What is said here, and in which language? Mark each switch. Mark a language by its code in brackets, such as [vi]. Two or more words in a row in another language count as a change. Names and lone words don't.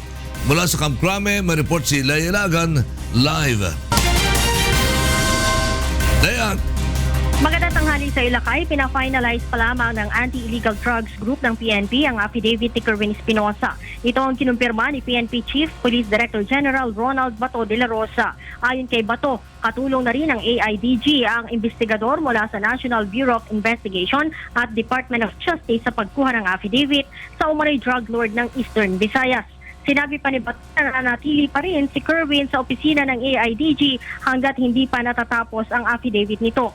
[tl] Mula sa Camp Crame, may report si Leia Lagan, live. Leia! Magandang tanghali sa Ilacay, pina-finalize pa lamang ng Anti-Illegal Drugs Group ng PNP ang affidavit ni Kerwin Espinosa. Ito ang kinumpirma ni PNP Chief Police Director General Ronald Bato de la Rosa. Ayon kay Bato, katulong na rin ng AIDG ang investigador mula sa National Bureau of Investigation at Department of Justice sa pagkuha ng affidavit sa umanay drug lord ng Eastern Visayas. Sinabi pa ni Bato na nanatili pa rin si Kerwin sa opisina ng AIDG hanggat hindi pa natatapos ang affidavit nito.